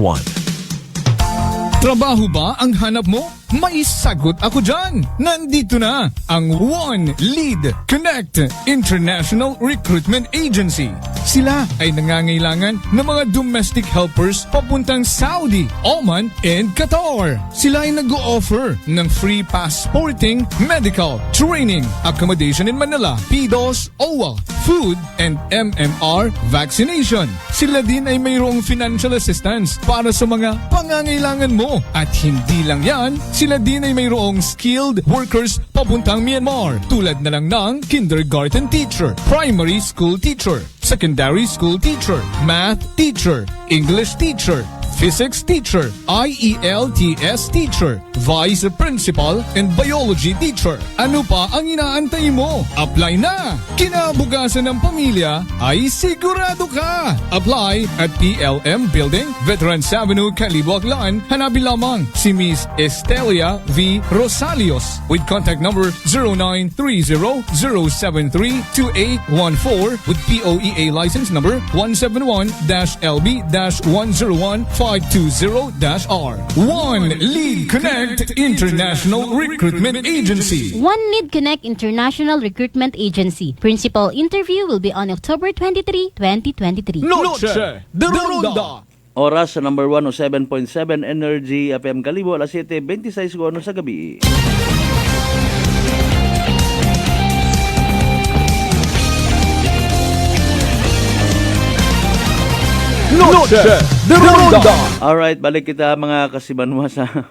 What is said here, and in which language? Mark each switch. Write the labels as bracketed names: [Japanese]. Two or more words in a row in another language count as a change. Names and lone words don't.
[Filipino] Trabaho ba ang hanap mo? May sagot ako dyan! Nandito na ang One Lead Connect International Recruitment Agency. Sila ay nangangailangan ng mga [English] domestic helpers [Filipino] papuntang Saudi, Oman, and Qatar. Sila ay nag-o-offer ng [English] free passporting, medical, training, accommodation in Manila, PDOS, OWA, food, and MMR vaccination. [Filipino] Sila din ay mayroong [English] financial assistance [Filipino] para sa mga pangangailangan mo. At hindi lang yan, sila din ay mayroong [English] skilled workers papuntang Myanmar [Filipino] tulad na lang ng [English] kindergarten teacher, primary school teacher, secondary school teacher, math teacher, English teacher, physics teacher, IELTS teacher, vice principal, and biology teacher. [Filipino] Ano pa ang inaantay mo? Apply na! Kinabukasan ng pamilya ay sigurado ka! [English] Apply at PLM Building, Veterans Avenue, Kalibo, Aklan. [Filipino] Hanapin lamang si Miss Estelia V. [English] Rosalios with contact number 0930-073-2814 with POEA license number 171-LB-101-520-R. One Lead Connect International Recruitment Agency. One Lead Connect International Recruitment Agency. Principal interview will be on October 23, 2023. Noche de Ronda. [Aklanon] Oras sa number 107.7 Energy FM Kalibo, alas 7:26 sa gabi. Noche de Ronda. Alright, balik kita mga kasibanwa sa...